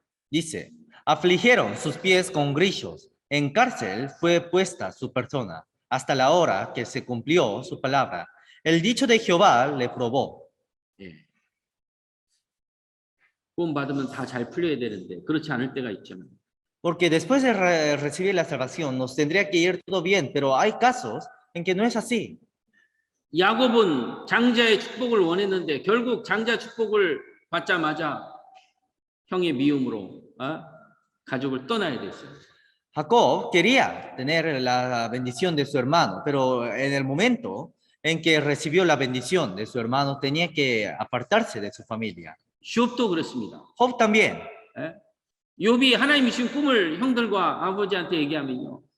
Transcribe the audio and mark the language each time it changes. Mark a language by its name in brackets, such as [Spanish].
[Spanish] Dice, afligieron sus pies con grillos, en cárcel fue puesta su persona, hasta la hora que se cumplió su palabra. El dicho de Jehová le probó. [Korean] 예. 구원받으면 다 잘 풀려야 되는데 그렇지 않을 때가 있잖아요. [Spanish] Porque después de recibir la salvación nos tendría que ir todo bien, pero hay casos en que no es así. [Korean] 야곱은 장자의 축복을 원했는데 결국 장자 축복을 받자마자 형의 미움으로 가족을 떠나야 됐어요. [Spanish] Jacob quería tener la bendición de su hermano, pero en el momento en que recibió la bendición de su hermano tenía que apartarse de su familia. [Korean] 욥도 그렇습니다. [Spanish] Job también. [Korean] 예? 욥이 하나님이 주신 꿈을 형들과 아버지한테 얘기하면요.